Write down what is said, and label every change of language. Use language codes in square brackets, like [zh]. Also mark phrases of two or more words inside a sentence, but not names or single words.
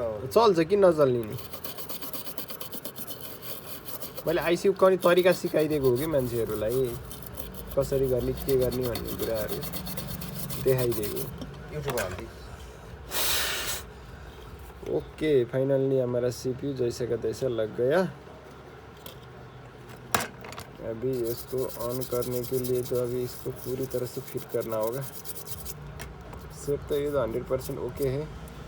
[ne] चल्छ किन नचल्ने नि? मैले आइसी गर्ने तरिका सिकाइदिएको हो कि मान्छेहरूलाई, कसरी गर्ने के गर्ने भन्ने कुराहरू देखाइदिएको युट्युबमा हाल्दै। [hi] ओके फाइनली हमारा सीपीयू जैसे का तैसे लग गया। अभी इसको ऑन करने के लिए तो अभी इसको पूरी तरह से फिट करना होगा। सेट तो ये 100% ओके है।